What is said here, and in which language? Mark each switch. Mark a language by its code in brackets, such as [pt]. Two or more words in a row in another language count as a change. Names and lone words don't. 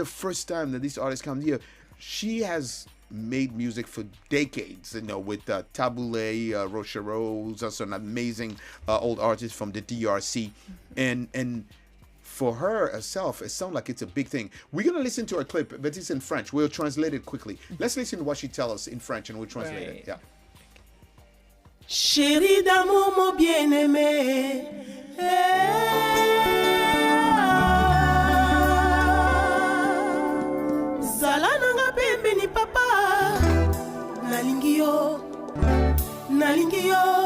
[en] be the first time that this artist comes here. She has made music for decades, with Tabule, Rochereau, who's also an amazing old artist from the DRC. And for her herself, it sounds like it's a big thing. We're going to listen to a clip, but it's in French. We'll translate it quickly. Let's listen to what she tells us in French, and we'll translate it. Right. Yeah. [fr] Chérie d'amour, mon bien-aimé. [ln] Zala nanga pembeni papa. Nalingi yo. Nalingi yo.